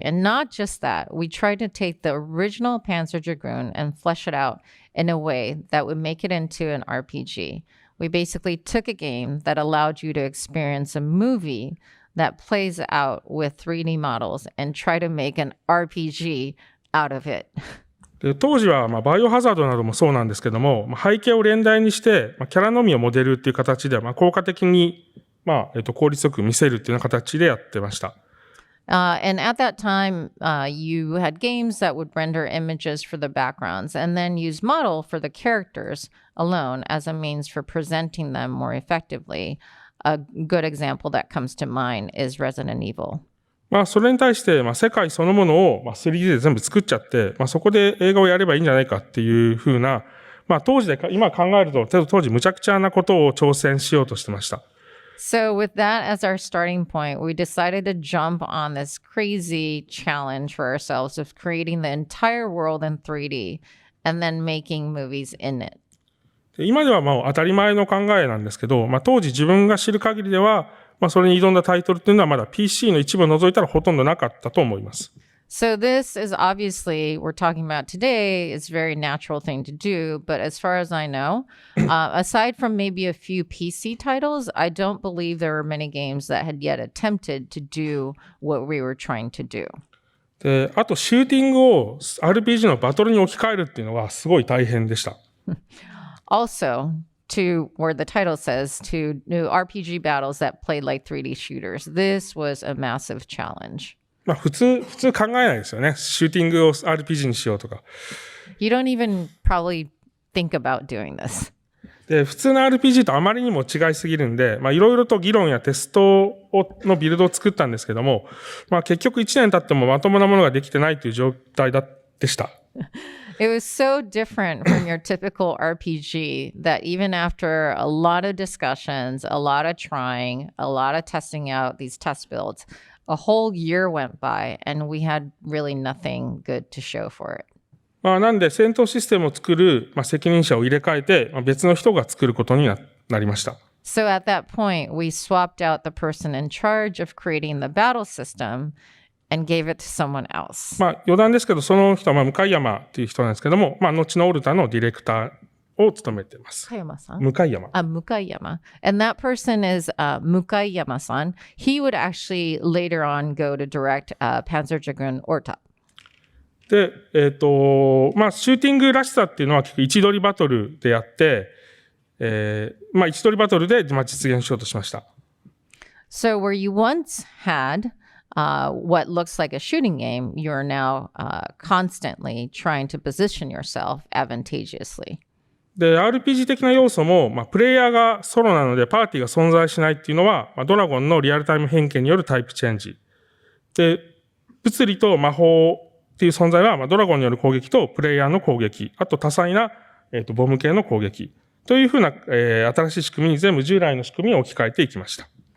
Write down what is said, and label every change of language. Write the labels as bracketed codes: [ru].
[en] And not just that, we tried to take the original Panzer Dragoon and flesh it out in a way that would make it into an RPG. We basically took a game that allowed you to experience a movie that plays out with 3D models and try to make an RPG out of it. [ja] で当時はバイオハザードなどもそうなんですけども、背景を連題にしてキャラのみをモデルっていう形で効果的に効率よく見せるっていうような形でやってました。 [en] And at that time, you had games that would render images for the backgrounds and then use model for the characters alone as a means for presenting them more effectively. A good example that comes to mind is Resident Evil. [ja] それに対して、世界そのものを 3D で全部作っちゃって、そこで映画をやればいいんじゃないかっていうふうな、当時で、今考えると、当時無茶苦茶なことを挑戦しようとしてました。 [en] So with that as our starting point, we decided to jump on this crazy challenge for ourselves of creating the entire world in 3D and then making movies in it. [ja] 今では当たり前の考えなんですけど、当時自分が知る限りでは、それに挑んだタイトルっていうのはまだ PC の一部を除いたらほとんどなかったと思います。 [en] So this is obviously, we're talking about today, is a very natural thing to do. But as far as I know, aside from maybe a few PC titles, I don't believe there were many games that had yet attempted to do what we were trying to do. [ja] で、あとシューティングを RPG のバトルに置き換えるっていうのはすごい大変でした。 [en] Also, to where the title says, to new RPG battles that played like 3D shooters. This was a massive challenge. [ja] 普通考えないですよね。シューティングを RPG にしようとか。 [en] You don't even probably think about doing this. [ja] で、普通の RPG とあまりにも違いすぎるんで、いろいろと議論やテストのビルドを作ったんですけども、結局1年経ってもまともなものができてないという状態でした。 [en] It was so different from your typical RPG that even after a lot of discussions, a lot of trying, a lot of testing out these test builds, a whole year went by and we had really nothing good to show for it. [ja] なんで戦闘システムを作る、責任者を入れ替えて、別の人が作ることになりました。 [en] So at that point, we swapped out the person in charge of creating the battle system and gave it to someone else. [ja] 余談ですけど、その人は向山という人なんですけども、後のオルタのディレクターを務めています。向山。 [en] Mukayama. And that person is Mukayama-san. He would actually later on go to direct Panzer Dragoon Orta. [ja] で、シューティングらしさっていうのは結構位置取りバトルでやって、位置取りバトルで実現しようとしました。 [en] So where you once had what looks like a shooting game, you're now constantly trying to position yourself advantageously. [ja] で、RPG 的な要素も、プレイヤーがソロなのでパーティーが存在しないっていうのは、ドラゴンのリアルタイム変形によるタイプチェンジ。で、物理と魔法っていう存在は、ドラゴンによる攻撃とプレイヤーの攻撃、あと多彩な、ボム系の攻撃というふうな、新しい仕組みに全部従来の仕組みを置き換えていきました。